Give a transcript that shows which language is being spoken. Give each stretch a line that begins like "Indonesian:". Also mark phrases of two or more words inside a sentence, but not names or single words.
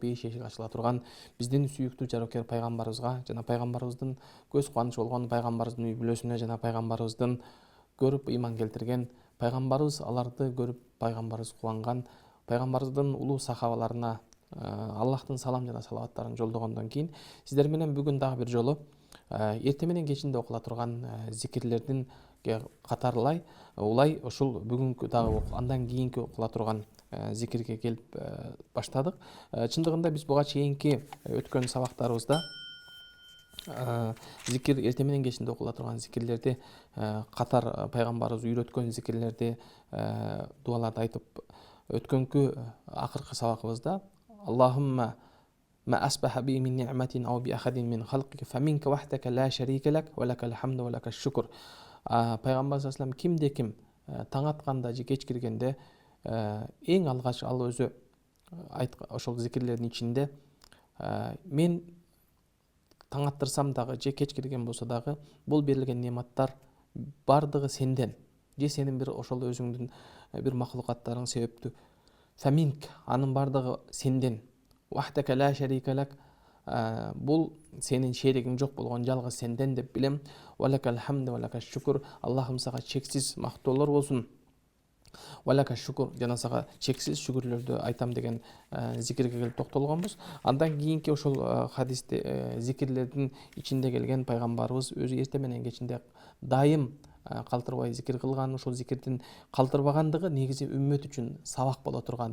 Kyrgyz: бейиш эшиги ачыла турган биздин сүйүктүү жарокер пайгамбарыбызга жана пайгамбарыбыздын көз кубанычы болгон пайгамбарыбыздын үй бүлөсүнө жана пайгамбарыбыздын көрүп ыйман келтирген, пайгамбарыбыз аларды көрүп пайгамбарыбыз кубанган пайгамбарыбыздын улуу сахабаларына Аллахтын салам жана салаваттарын жолдогондон кийин сиздер менен бүгүн дагы бир жолу эртең менен кечинде окула турган зикирлердин катарлай улай ушул бүгүнкү дагы андан кийинки окула турган зикирге келип баштадык. Чындыгында биз буга чейинки өткөн сабактарыбызда зикир эртең менен кечинде окула турган зикирлерди катар пайгамбарыбыз үйрөткөн зикирлерди дуаларды айтып өткөнкү акыркы сабагыбызда
Arabic: اللهم ما أصبح بي من نعمة أو بأحد من خلقك فمنك وحدك لا شريك لك ولك الحمد ولك الشكر.
Kyrgyz: Пайгамбар
Arabic: صلى الله عليه
Kyrgyz: кимде ким таң атканда же кеч киргенде эң алгач ал өзү ошол зикирлердин ичинде мен таң аттырсам дагы же кеч кирген болсо дагы бул берилген нематтар бардыгы сенден же сенин бир ошол өзүңдүн бир макулукаттарың себептүү. Фаминк анын бардыгы сенден.
Arabic: وحدك لا شريك لك
Kyrgyz: бул сенин шеригиң жок болгон жалгыз сенден деп билем.
Arabic: ولك الحمد ولك الشكر
Kyrgyz: Аллахым сага чексиз мактоолор болсун.
Arabic: ولك الشكر
Kyrgyz: жана сага чексиз шүгүрлөрдү айтам деген зикирге келип токтолгонбуз. Андан кийинки ошол хадисте зикирлердин ичинде келген пайгамбарыбыз өзү эртең менен кечинде дайым калтырбай зикир кылган, ушул зикирдин калтырбагандыгы негизи үммөт үчүн сабак боло турган.